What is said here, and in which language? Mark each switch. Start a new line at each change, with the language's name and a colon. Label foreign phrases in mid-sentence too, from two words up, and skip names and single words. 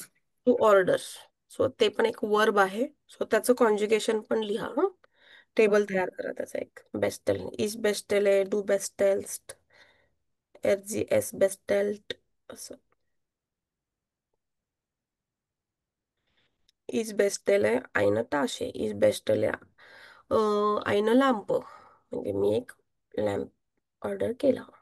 English: to orders.
Marathi: सो ते पण एक वर्ब आहे. सो त्याचं कॉन्ज्युगेशन पण लिहा. हं, टेबल ओके. तयार करा त्याचा एक.
German: bestell, ich bestelle, du bestellst, es sie es bestellt असं. Ich bestelle eine Tasche. Ich bestelle eine Lampe.
Marathi: म्हणजे मी एक लॅम्प ऑर्डर केला.